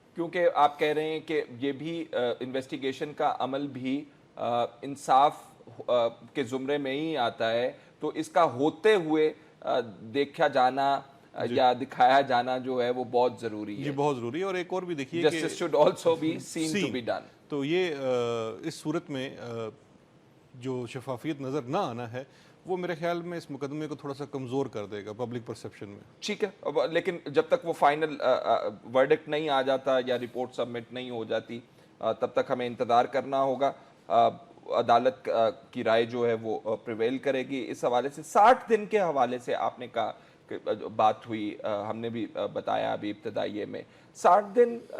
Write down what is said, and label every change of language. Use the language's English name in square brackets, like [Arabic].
[Urdu] کیونکہ آپ کہہ رہے ہیں کہ یہ بھی انویسٹیگیشن کا عمل بھی انصاف کے زمرے میں ہی آتا ہے، تو اس کا ہوتے ہوئے دیکھا جانا یا دکھایا جانا جو ہے وہ بہت ضروری ہے۔ جی بہت ضروری ہے، اور ایک اور بھی دیکھیے کہ [English] Justice should also be seen to be done۔ [Urdu] تو یہ اس صورت میں جو شفافیت نظر نہ آنا ہے وہ میرے خیال میں اس مقدمے کو تھوڑا سا کمزور کر دے گا پبلک پرسیپشن میں۔ ٹھیک ہے، لیکن جب تک وہ فائنل ورڈکٹ نہیں آ جاتا یا رپورٹ سبمٹ نہیں ہو جاتی تب تک ہمیں انتظار کرنا ہوگا، عدالت کی رائے جو ہے وہ پریویل کرے گی۔ اس حوالے سے 60 دن کے حوالے سے آپ نے کہا کہ بات ہوئی، ہم نے بھی بتایا ابھی ابتدائیے میں 60 دن